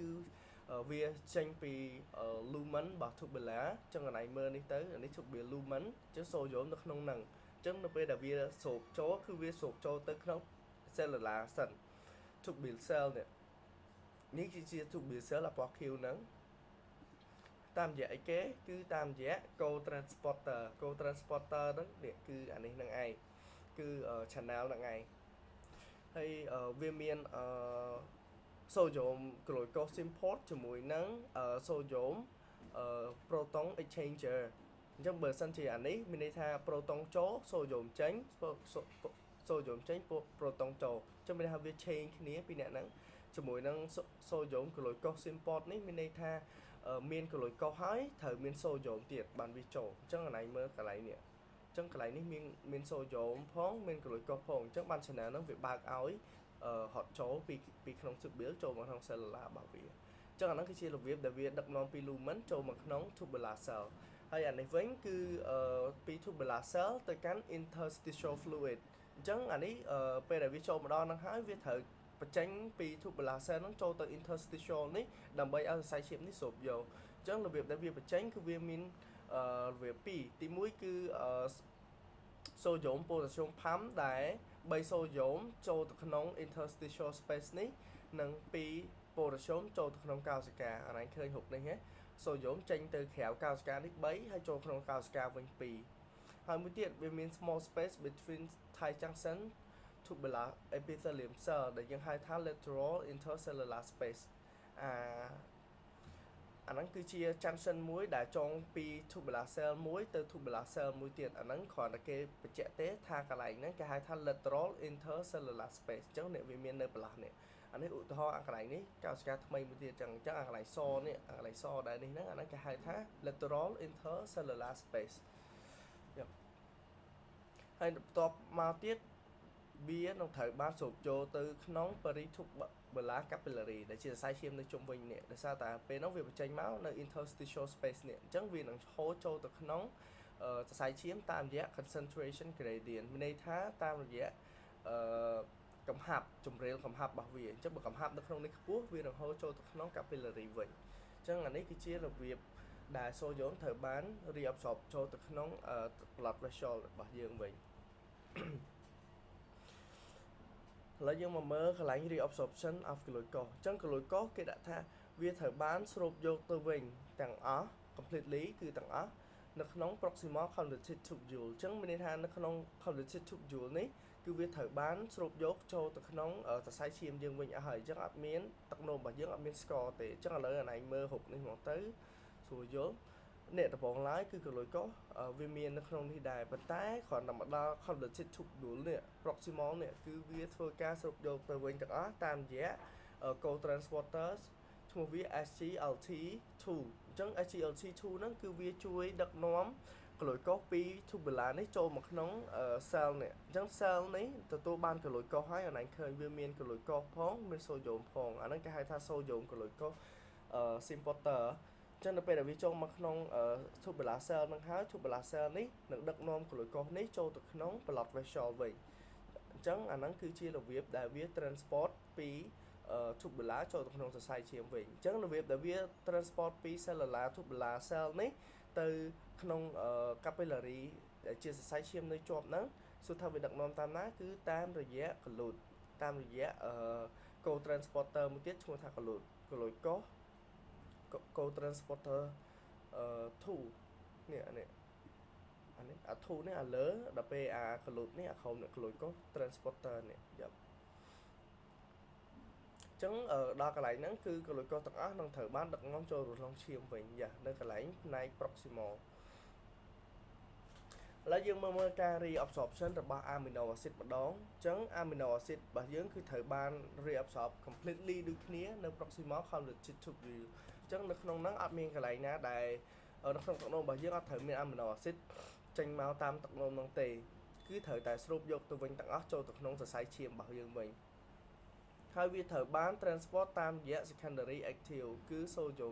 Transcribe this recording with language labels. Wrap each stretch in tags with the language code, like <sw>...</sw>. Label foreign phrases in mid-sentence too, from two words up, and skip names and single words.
<km>គឺវាចេញពី lumen របស់ tubular អញ្ចឹងកន្លែងមើលនេះទៅនេះ</km> <en>tubular lumen</en> <km>អញ្ចឹងសូដ្យូមនៅក្នុងហ្នឹងអញ្ចឹងនៅពេលដែលវាស្រូបចូលគឺវាស្រូបចូលទៅក្នុង cellular សិន</km> <en>tubular cell</en> <km>នេះគឺជា</km> <en>tubular cell</en> <km>របស់ Q ហ្នឹងតាមរយៈអីគេគឺតាមរយៈ co-transporter ហ្នឹងនេះគឺអានេះហ្នឹងឯងគឺ channel ហ្នឹងឯងហើយវាមាន</km> <en>sodium glucose import</en> <km>ជាមួយនឹង</km> <en>sodium proton exchanger</en> <km>អញ្ចឹងបើសិនជាអានេះមានន័យថា proton ចូល sodium ចេញ sodium ចេញ proton ចូលអញ្ចឹងមានន័យថាវា change គ្នាពីអ្នកហ្នឹងជាមួយនឹង</km> <en>sodium glucose import</en> <km>នេះមានន័យថាមានកលុយកុសហើយត្រូវមានសូដ្យូមទៀតបានវាចូលអញ្ចឹងកន្លែងមើលកន្លែ ងនេះអញ្ចឹងកន្លែងនេះមានសូដ្យូមផងមានកលុយកុសផងអញ្ចឹងបាន channel ហ្នឹងវាបើកឲ្យហត់ចូលពីក្នុង tubule ចូលមកក្នុង cellular របស់វាអញ្ចឹងអាហ្នឹងគឺជារបៀបដែលវាដឹកនាំពី lumen ចូលមកក្នុង</km> <en>tubular cell</en> <km>ហើយអានេះវិញគឺពី</km> <en>tubular cell</en> <km>ទៅកាន់</km> <en>interstitial fluid</en> <km>អញ្ចឹងអានេះពេលដែលវាចូលមកដល់ហ្នឹងហើយវាត្រូវបញ្ចេញពី tubular cell ហ្នឹងចូលទៅ interstitial នេះដើម្បីឲ្យសរសៃឈាមនេះស្រូបយកអញ្ចឹងរបៀបដែលវាបញ្ចេញគឺវាមានរបៀបពីរទី1 គឺសូដ្យូម ប៉ូតាស្យូម ផាំដែល3សូដ្យូមចូលទៅក្នុង</km> <en>interstitial space</en> <km>នេះនិង2ប៉ូតាស្យូមចូលទៅក្នុងកោសិកាអានេះឃើញរូបនេះហ៎សូដ្យូមចេញទៅក្រៅកោសិកានេះ3ហើយចូលក្នុងកោសិកាវិញ2ហើយមួយទៀតវាមាន</km> <en>small space between tight junction tubular epithelium cell</en> <km>ដែលយើងហៅថា</km> <en>lateral intercellular space</en> <km>អាហ្នឹងគឺជា junction មួយដែលចងពី</km> <en>tubular cell</en> <km>មួយទៅ</km> <en>tubular cell</en> <km>មួយទៀតអាហ្នឹងគ្រាន់តែគេបញ្ជាក់ទេថាកន្លែងហ្នឹងគេហៅថា</km> <en>lateral intercellular space</en> <km>អញ្ចឹងនេះវាមាននៅបន្លាស់នេះអានេះឧទាហរណ៍អាកន្លែងនេះកោសិកាថ្មីមួយទៀតអញ្ចឹងអាកន្លែងសនេះអាកន្លែងសដែលនេះហ្នឹងអាហ្នឹងគេហៅថា</km> <en>lateral intercellular space</en> <km>ហើយបន្ទាប់មកទៀតវានឹងត្រូវបានស្រូបចូលទៅក្នុង</km> <en>peritubular capillary</en> <km>ដែលជាសរសៃឈាមនៅជុំវិញនេះដោយសារតែ ពេលនោះវាបញ្ចេញមកនៅ</km> <en>interstitial space</en> <km>នេះអញ្ចឹងវានឹងហូរចូលទៅក្នុងសរសៃឈាមតាមរយៈ</km> <en>concentration gradient</en> <km>មានន័យថាតាមរយៈកំហាប់ជម្រាលកំហាប់របស់វាអញ្ចឹងបើកំហាប់នៅក្នុងនេះខ្ពស់វានឹងហូរចូលទៅក្នុង capillary វិញអញ្ចឹងអានេះគឺជារបៀបដែលសូដ្យូមត្រូវបាន reabsorb ចូលទៅក្នុង</km> <en>blood vessel</en> <km>របស់យើងវិញ ឥឡូវយើងមកមើលកន្លែង</km> <en>reabsorption of glucose</en> <km>អញ្ចឹង glucose គេដាក់ថាវាត្រូវបានស្រូបយកទៅវិញទាំងអស់ completely គឺទាំងអស់នៅក្នុង</km> <en>proximal convoluted tubule</en> <km>អញ្ចឹងមានន័យថានៅក្នុង</km> <en>convoluted tubule</en> <km>នេះគឺវាត្រូវបានស្រូបយកចូលទៅក្នុងសរសៃឈាមយើងវិញអស់ហើយអញ្ចឹងអត់មាន ទឹកនោមរបស់យើងអត់មានស្ករទេអញ្ចឹងឥឡូវអានេះមើលរូបនេះមកទៅស្រួលយល់អ្នកដំបងឡើយគឺក្លូយកុសវាមាននៅក្នុងនេះដែរប៉ុន្តែគ្រាន់តែមកដល់</km> <en>convoluted tubule</en> <km>នេះ proximal នេះគឺវាធ្វើការស្រូបយកទៅវិញ ទាំងអស់តាមរយៈ co-transporters ឈ្មោះវា SGLT2 អញ្ចឹង SGLT2 ហ្នឹងគឺវាជួយដឹកនាំក្លូកូសពី tubular នេះចូលមកក្នុង cell នេះអញ្ចឹង cell នេះទទួលបានក្លូកូសហើយអានេះ ឃើញវាមានក្លូកូសផងមានសូដ្យូមផងអាហ្នឹងគេហៅថាសូដ្យូមក្លូកូសsymphoter ចឹងនៅពេលដែលវាចូលមក ក្នុង</km> <en>tubular cell</en> <km>ហ្នឹងហើយ</km> <en>tubular cell</en> <km>នេះនឹងដឹកនាំក្លូកូសនេះចូលទៅក្នុង</km> <en>blood vessel</en> <km>វិញអញ្ចឹងអាហ្នឹងគឺជារបៀបដែលវា transport ពី tubular ចូលទៅក្នុងសរសៃឈាមវិញអញ្ចឹងរបៀបដែលវា transport ពី</km> <en>cellular tubular cell</en> <km>នេះទៅក្នុង capillary ដែលជាសរសៃឈាមនៅជាប់ហ្នឹងសួរថាវាដឹកនាំតាមណាគឺតាមរយៈ colute តាមរយៈ co-transporter មួយទៀតឈ្មោះថា colute កូស co-transporter 2នេះអានេះអា2នេះអាលើដល់ពេលអា colute នេះអាក្រោមនេះ</km> <en>glucose transporter</en> <km>នេះយ៉ាប់អញ្ចឹងដល់កន្លែងហ្នឹងគឺ glucose ទាំងអស់នឹងត្រូវបានដឹកនាំចូលក្នុងឈាមវិញយ៉ានៅកន្លែងផ្នែក proximal ឥឡូវយើងមើលការ reabsorption របស់</km> <en>amino acid</en> <km>ម្ដងអញ្ចឹង</km> <en>amino acid</en> <km>របស់យើងគឺត្រូវបាន</km> <en>reabsorb completely</en> <km>ដូចគ្នានៅ</km> <en>proximal convoluted tubule</en> <km>អញ្ចឹងនៅក្នុងហ្នឹងអត់មានកន្លែងណាដែលនៅក្នុងទឹកនោមរបស់យើងអត់ ត្រូវមាន</km> <en>amino acid</en> <km>ចេញមកតាមទឹកនោមហ្នឹងទេគឺត្រូវតែស្រូបយកទៅវិញទាំងអស់ចូលទៅក្នុងសរសៃឈាមរបស់យើងវិញហើយវាត្រូវបាន transport តាមរយៈ</km> <en>secondary active</en> <km>គឺ sodium</km>